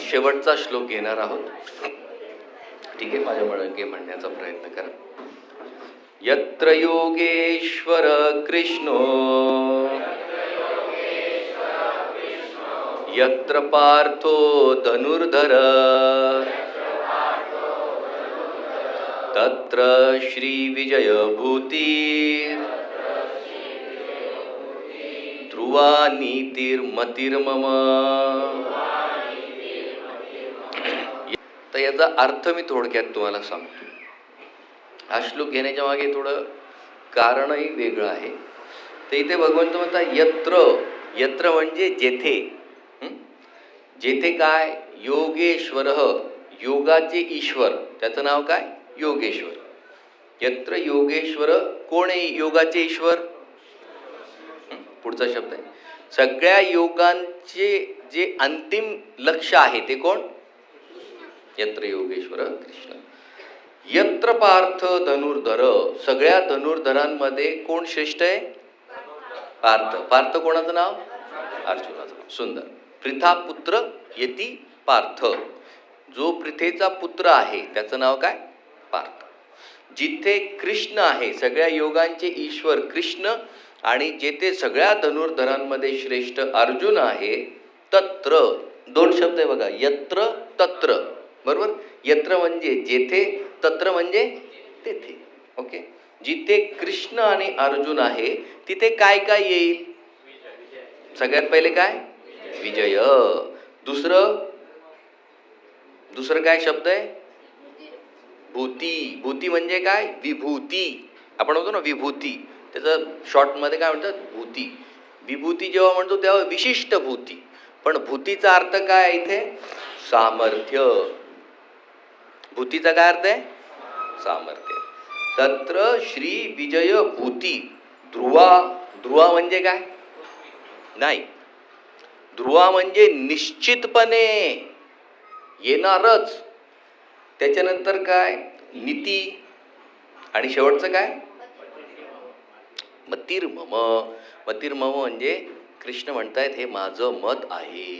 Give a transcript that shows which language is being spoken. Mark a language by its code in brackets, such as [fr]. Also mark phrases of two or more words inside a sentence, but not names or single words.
[mr] शेवटचा श्लोक घेणार आहोत. ठीक आहे, माझ्या म्हणण्याचा प्रयत्न करा. [sa] यत्र योगेश्वर कृष्णो यत्र पार्थो धनुर्धर तत्र श्री विजय भूती ध्रुवा नीतिर्मतिर्मम. [mr] तर याचा अर्थ मी थोडक्यात तुम्हाला सांगतो. हा श्लोक घेण्याच्या मागे थोडं कारणही वेगळं आहे. तर इथे भगवंत म्हणतात यत्र, यत्र म्हणजे जेथे. जेथे काय? योगेश्वर, योगाचे ईश्वर, त्याचं नाव काय? [sa] योगेश्वर. यत्र योगेश्वर, [mr] कोण आहे योगाचे ईश्वर? पुढचा शब्द आहे सगळ्या योगांचे जे अंतिम लक्ष्य आहे ते कोण? [sa] यत्र योगेश्वर कृष्ण. यत्र पार्थ धनुर्धर, [mr] सगळ्या धनुर्धरांमध्ये कोण श्रेष्ठ आहे? पार्थ. पार्थ कोणाचं नाव? अर्जुनाचं नाव. सुंदर. [sa] पृथा पुत्र यती पार्थ, [mr] जो पृथेचा पुत्र आहे त्याचं नाव काय? पार्थ. जिथे कृष्ण आहे, सगळ्या योगांचे ईश्वर कृष्ण, आणि जेथे सगळ्या धनुर्धरांमध्ये श्रेष्ठ अर्जुन आहे, तत्र, दोन शब्द आहे बघा, [sa] यत्र तत्र, बरोबर. [mr] यत्र म्हणजे जेथे, तत्र म्हणजे तेथे. ओके. जिथे कृष्ण आणि अर्जुन आहे तिथे काय काय येईल? सगळ्यात पहिले काय? विजय. दुसरं काय शब्द आहे? भूती. भूती म्हणजे काय? विभूती. आपण म्हणतो ना विभूती, त्याचं शॉर्टमध्ये काय म्हणतात? भूती. विभूती जेव्हा म्हणतो तेव्हा विशिष्ट भूती, पण भूतीचा अर्थ काय इथे? सामर्थ्य. भूतीचा काय अर्थ आहे? सामर्थ्य. [sa] तत्र श्री विजय भूती ध्रुवा. [mr] ध्रुवा म्हणजे काय? नाही, ध्रुवा म्हणजे निश्चितपणे येणारच. त्याच्यानंतर काय? नीती. आणि शेवटचं काय? [sa] मतिर्मम. [mr] मतिर्मम म्हणजे कृष्ण म्हणतायत हे माझं मत आहे.